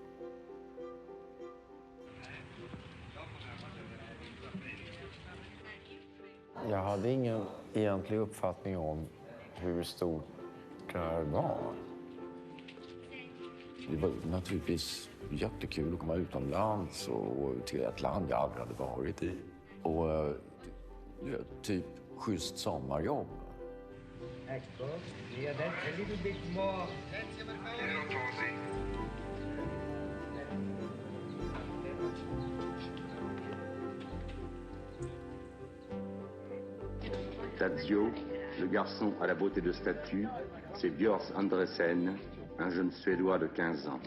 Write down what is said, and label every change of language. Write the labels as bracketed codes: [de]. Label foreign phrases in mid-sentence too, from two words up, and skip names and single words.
[sv] Jag hade ingen egentlig uppfattning om hur stort det här var. Det var naturligtvis jättekul att komma utomlands och till ett land jag aldrig hade varit i. Och typ schysst sommarjobb. [fr] Tadzio, le garçon à la beauté de statue, c'est Björns Andresen, un jeune Suédois de 15 ans.